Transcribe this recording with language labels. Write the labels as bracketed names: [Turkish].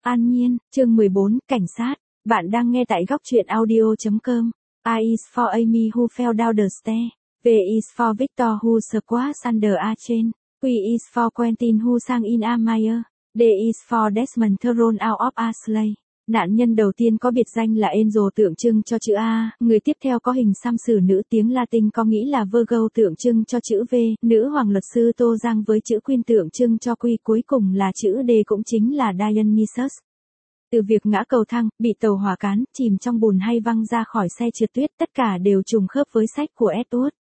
[Vietnamese] An Nhiên, chương 14, cảnh sát. Bạn đang nghe tại góc truyện audio.com. [English] I is for Amy who fell down the stair. V is for Victor who squats under a chain. Q is for Quentin who sang in a mire. D is for Desmond thrown out of a sleigh. [Vietnamese] Nạn nhân đầu tiên có biệt danh là Angel, tượng trưng cho chữ A. Người tiếp theo có hình xăm xử nữ, tiếng Latin có nghĩa là Virgo, tượng trưng cho chữ V. Nữ hoàng luật sư Tô Giang với chữ Queen tượng trưng cho Quy. Cuối cùng là chữ D, cũng chính là Dionysus. Từ việc ngã cầu thang, bị tàu hỏa cán, chìm trong bùn hay văng ra khỏi xe trượt tuyết, tất cả đều trùng khớp với sách của Edward.